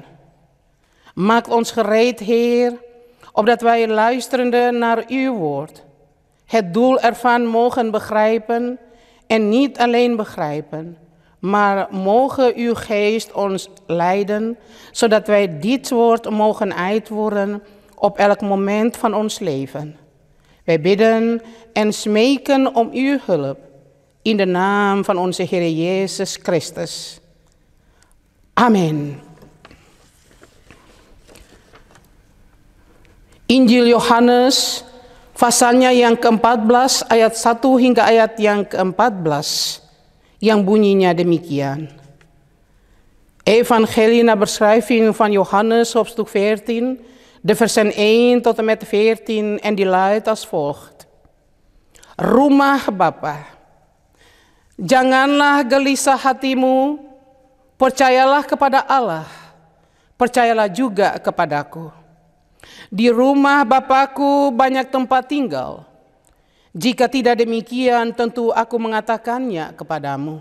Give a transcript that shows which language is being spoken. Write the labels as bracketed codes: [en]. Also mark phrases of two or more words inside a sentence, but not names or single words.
[nl] Maak ons gereed, Heer, opdat wij luisterende naar uw woord het doel ervan mogen begrijpen en niet alleen begrijpen, maar mogen uw geest ons leiden, zodat wij dit woord mogen uitvoeren op elk moment van ons leven. Wij bidden en smeken om uw hulp in de naam van onze Heer Jezus Christus. Amen. [id] Injil Yohanes, pasalnya yang ke-14, ayat 1 hingga ayat yang ke-14, yang bunyinya demikian. [nl] Evangelie naar beschrijving van Johannes, hoofdstuk 14, de versen 1 tot en met 14, en die luidt als volgt. [id] Rumah Bapa, janganlah gelisah hatimu, percayalah kepada Allah, percayalah juga kepadaku. Di rumah Bapakku banyak tempat tinggal. Jika tidak demikian, tentu aku mengatakannya kepadamu.